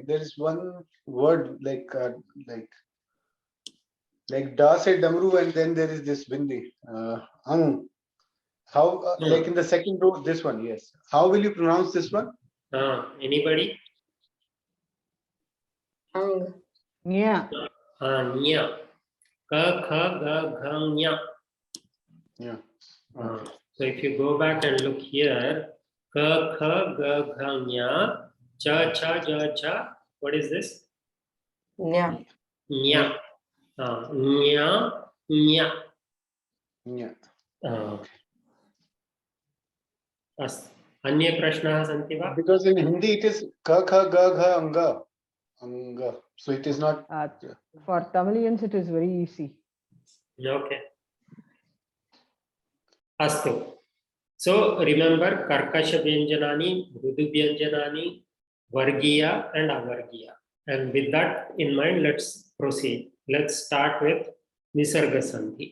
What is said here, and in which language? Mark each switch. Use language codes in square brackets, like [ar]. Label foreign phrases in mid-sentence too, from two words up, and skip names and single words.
[en] There is one word like [hi] द से डमरू, [en] and then there is this Bindi. Ang. How, like in the second row, this one, yes. How will you pronounce this one? Anybody? Ang. Yeah. Nya. Ka, kha, ga, gha, nya. Yeah. So if you go back and look here, ka, kha, ga, gha, nya, cha, cha, ja, cha. What is this? Nya. Nya. Nya, nya. Yeah. [sa] अन्ये प्रश्नाः सन्ति वा? [en] Because in Hindi it is ka, kha, ga, gha, anga. Anga. So it is not. For Tamilians, it is very easy. Okay. Astu. So remember [sa] कर्कश व्यञ्जनानि, मृदु व्यञ्जनानि, वर्गीय [en] and Avargiya. And with that in mind, let's proceed. Let's start with Visarga Sandhi.